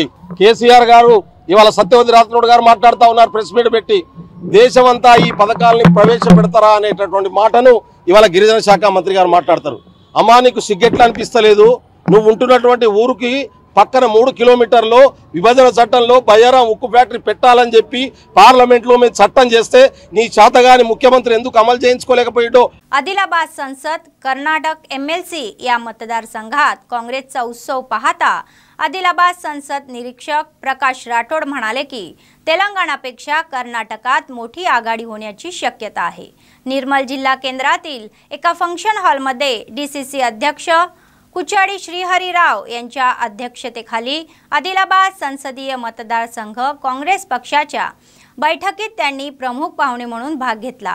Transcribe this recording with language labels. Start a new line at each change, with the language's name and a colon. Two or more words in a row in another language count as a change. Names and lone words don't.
Telugu: కేసీఆర్ గారు ఇవాళ సత్యవతి రాథోడ్ గారు మాట్లాడుతూ ఉన్నారు
English: press meet
Telugu: పెట్టి, దేశమంతా ఈ పథకాలని ప్రవేశపెడతారా అనేటటువంటి మాటను ఇవాళ గిరిజన శాఖ మంత్రి గారు మాట్లాడతారు। అమ్మా నీకు సిగ్గెట్లు అనిపిస్తలేదు? నువ్వు ఉంటున్నటువంటి ఊరికి పక్కన 3 కిలోమీటర్లో విభజన చట్టంలో బయ్యారం ఉక్కు ఫ్యాక్టరీ పెట్టాలని చెప్పి పార్లమెంట్లో మేము చట్టం చేస్తే నీ చేతగాని ముఖ్యమంత్రి ఎందుకు అమలు చేయించుకోలేకపోయాడో।
Marathi: आदिलाबाद संसद, कर्नाटक MLC या मतदारसंघात काँग्रेसचा उत्सव पाहता आदिलाबाद संसद निरीक्षक प्रकाश राठोड म्हणाले की तेलंगणापेक्षा कर्नाटकात मोठी आघाडी होण्याची शक्यता आहे। निर्मल जिल्हा केंद्रातील एका फंक्शन हॉलमध्ये DCC अध्यक्ष कुचाडी श्रीहरीराव यांच्या अध्यक्षतेखाली आदिलाबाद संसदीय मतदारसंघ काँग्रेस पक्षाच्या बैठकीत त्यांनी प्रमुख पाहुणे म्हणून भाग घेतला।